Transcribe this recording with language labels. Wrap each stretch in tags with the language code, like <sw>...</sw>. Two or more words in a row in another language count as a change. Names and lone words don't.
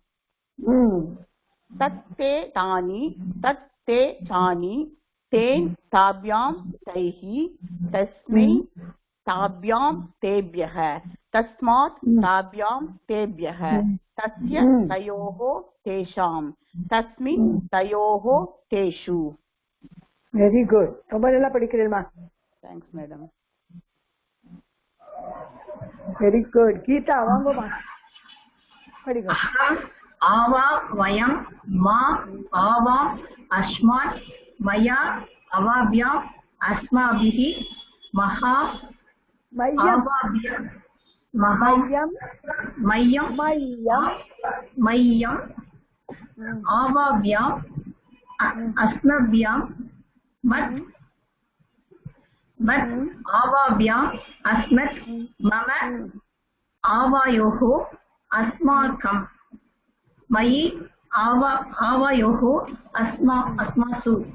<sa>तत्ते तानि तेन ताभ्यां तैः तस्मै ताभ्यां तेभ्यः तस्मात् ताभ्यां तेभ्यः तस्य तयोः तेषां तस्मिन् तयोः तेषु</sa> <en>very good</en> <ta>ரொம்ப நல்லா படிக்கிறீமா</ta> <en>thanks madam very good</en> <ta>கீதா வாங்கம்மா படிங்க</ta> <sa>आवा वयं मा आवाम अस्मात् मया अवाभ्याम अस्माभिः महा मह्यम् आवाभ्याम अस्मभ्याम मत् आवाभ्याम अस्मत् मम आवायोः अस्माकं मयि आवयोः अस्मासु</sa>